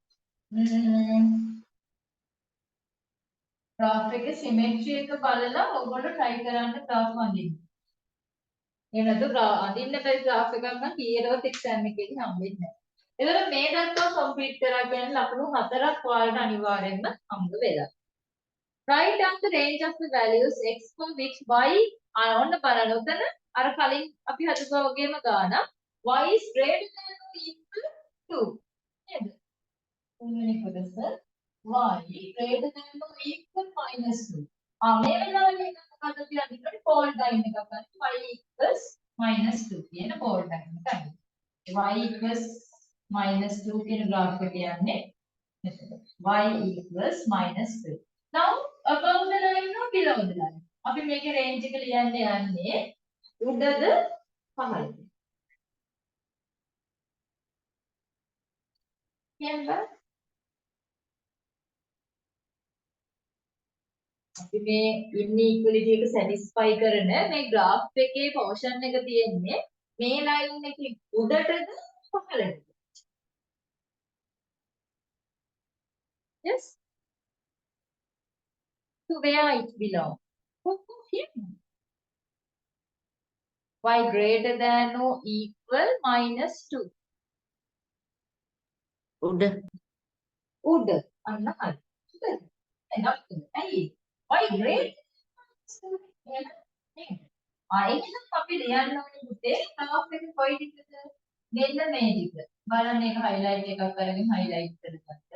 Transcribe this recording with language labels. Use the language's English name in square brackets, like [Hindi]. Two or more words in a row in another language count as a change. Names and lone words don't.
[Sinhala] graph එකේ symmetry එක බලලා ඔයගොල්ලෝ try කරන්න graph අඳින්න. එහෙම නැත්නම් අඳින්න බැරි graph එකක් නම් කීයටවත් exam එකේදී හම්බෙන්නේ නැහැ. එතකොට මේ දක්වා complete කරා කියන්නේ ලකුණු 4ක් ඔයාලට අනිවාර්යෙන්ම හම්බ වෙලා. [English] Write down the range of the values x for which y [Sinhala] ඔන්න බලන්න උතන අර කලින් අපි හදුවා වගේම ගාන [English] y is greater than or equal to නේද? [Sinhala] තුන්වෙනි කොටස [English] y greater than or equal minus 2. [Sinhala] මේ වෙලාවේ මොකද කියන්නේ [English] fold line [Sinhala] එකක් ගන්න [English] y equals minus 2 [Sinhala] කියන [English] fold line [Sinhala] එක ගන්න. [English] y equals minus 2 [Sinhala] කියන graph එක කියන්නේ [English] y equals minus 3. Now above the line or below the line? [Sinhala] අපි මේකේ range එක ලියන්න යන්නේ උඩද පහළද? කියන්න අපි මේ inequality එක satisfy කරන මේ graph එකේ portion එක තියෙන්නේ මේ line එකේ උඩටද පහළටද? [English] Yes. To where it belongs? Here. Y greater than or equal -2. [Sinhala] උඩ උඩ අන්න හරි. එනක් ඇයි? [English] Y greater [Sinhala] එහෙනම් අපි ලියන්න ඕනේ පුතේ graph එක කොයි දිගටද? මෙන්න මේ දිග. බලන්න ඒක highlight එකක් අරගෙන highlight කරගත්ත.